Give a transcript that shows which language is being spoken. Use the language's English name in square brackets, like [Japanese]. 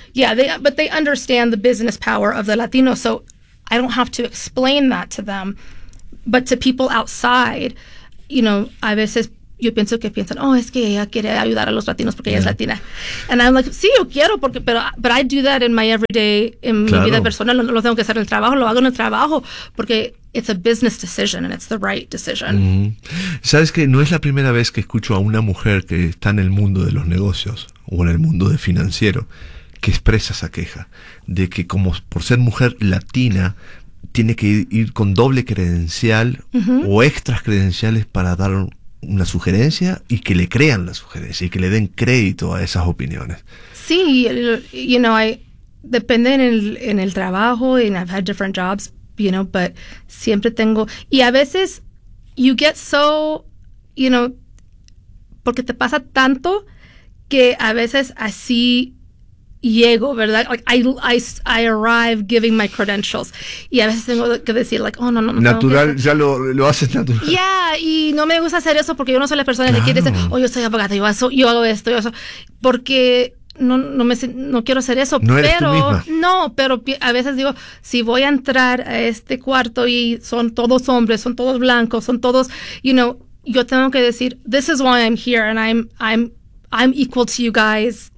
[English] Yeah, but they understand the business power of the Latino. So I don't have to explain that to them. But to people outside, you know, [Spanish] a veces... Yo pienso que piensan, oh, es que ella quiere ayudar a los latinos porque ella es latina. [English] And I'm like, [Spanish] sí, yo quiero, porque, pero [English] I do that in my everyday, [Spanish] en mi vida personal. No lo tengo que hacer en el trabajo, lo hago en el trabajo porque [English] it's a business decision and it's the right decision. [Spanish] Sabes que no es la primera vez que escucho a una mujer que está en el mundo de los negocios o en el mundo de financiero que expresa esa queja de que como por ser mujer latina tiene que ir con doble credencial o extras credenciales para dar una sugerencia y que le crean la sugerencia y que le den crédito a esas opiniones. Sí, [English] you know, I [Spanish] depende en el trabajo, [English] and I've had different jobs, you know, but [Spanish] siempre tengo, y a veces [English] you get so, you know, [Spanish] porque te pasa tanto que a veces así llego, ¿verdad? [English] Like I arrive giving my credentials. [Spanish] Y a veces tengo que decir, like, oh, no. Natural, ya lo haces natural. Yeah, y no me gusta hacer eso porque yo no soy la persona que quiere decir, oh, yo soy abogada, yo hago esto. Porque no quiero hacer eso. No, pero eres tú misma. No, pero a veces digo, si voy a entrar a este cuarto y son todos hombres, son todos blancos, son todos, [English] you know, [Spanish] yo tengo que decir, [English] this is why I'm here and I'm equal to you guys.